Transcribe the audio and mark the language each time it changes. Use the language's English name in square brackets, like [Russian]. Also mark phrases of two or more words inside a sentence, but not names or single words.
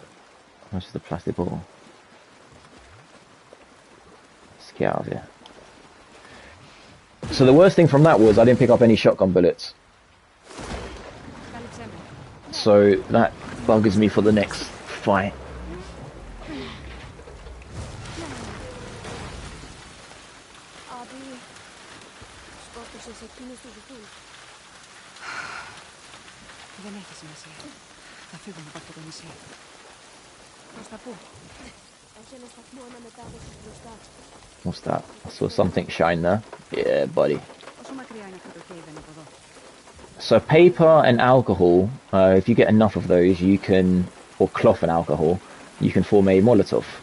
[English] That's just a plastic bottle. Let's get out of here. So the worst thing from that was I didn't pick up any shotgun bullets. So that buggers me for the next fight. [Greek] Δεν έχει σημασία. Θα φύγουμε από αυτό το νησί. Προς τα πού? Έχει ένα σταθμό αναμετάδοσης μπροστά. [English] What's that? I saw something shine there. Yeah, buddy. [Greek] Πόσο μακριά είναι αυτό το cave από εδώ? [English] So paper and alcohol, if you get enough of those, you can, or cloth and alcohol, you can form a Molotov.